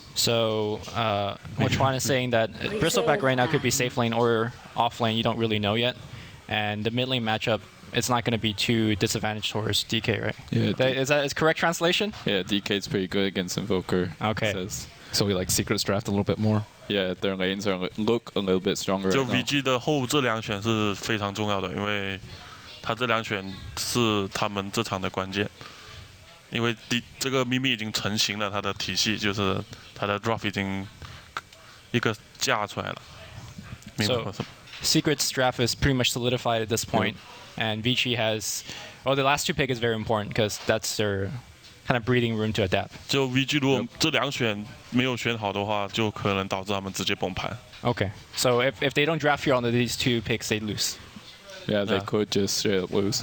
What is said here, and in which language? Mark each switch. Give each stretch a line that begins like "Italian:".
English: So, Juan is saying that Bristleback right now could be safe lane or off lane, you don't really know yet. And the mid lane matchup, it's not going to be too disadvantaged towards DK, right? Yeah. Is that correct translation? Yeah, DK's pretty good against Invoker. Okay. Says. So we like Secret's draft a little bit more. Yeah, their lanes look a little bit stronger.
Chinese: 就
English: right now.
Chinese: VG 的后这两选是非常重要的，因为他这两选是他们这场的关键。因为这个秘密已经成型了，他的体系就是他的 drop 已经一个架出来了。明白吗
English: Secret's draft is pretty much solidified at this point, and Vici has... Well, the last two pick is very important because that's their kind of breathing room to adapt.
Chinese: 就 VG 如果这两选没有选好的话，就可能导致他们直接崩盘。
English: Okay, so if they don't draft here on these two picks, they lose. Yeah, they could just straight up lose.